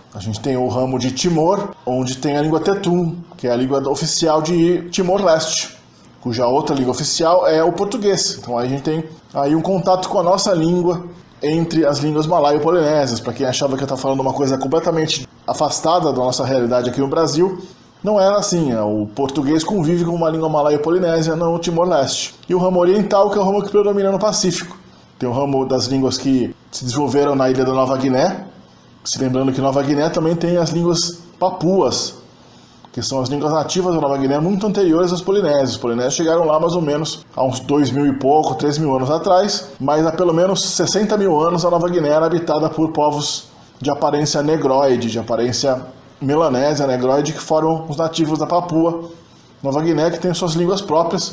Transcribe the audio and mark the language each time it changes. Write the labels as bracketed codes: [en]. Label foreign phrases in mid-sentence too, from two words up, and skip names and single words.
[pt] A gente tem o ramo de Timor, onde tem a língua Tetum, que é a língua oficial de Timor-Leste, cuja outra língua oficial é o português. Então aí a gente tem aí um contato com a nossa língua entre as línguas malaio-polinésias. Para quem achava que eu estava falando uma coisa completamente afastada da nossa realidade aqui no Brasil, não era assim. O português convive com uma língua malaio-polinésia no Timor-Leste. E o ramo oriental, que é o ramo que predomina no Pacífico. Tem o ramo das línguas que se desenvolveram na ilha da Nova Guiné, se lembrando que Nova Guiné também tem as línguas papuas, que são as línguas nativas da Nova Guiné muito anteriores aos polinésios. Os polinésios chegaram lá mais ou menos há uns 2.000 e pouco, 3.000 anos atrás, mas há pelo menos 60 mil anos a Nova Guiné era habitada por povos de aparência negroide, de aparência melanésia, negroide, que foram os nativos da Papua Nova Guiné, que tem suas línguas próprias.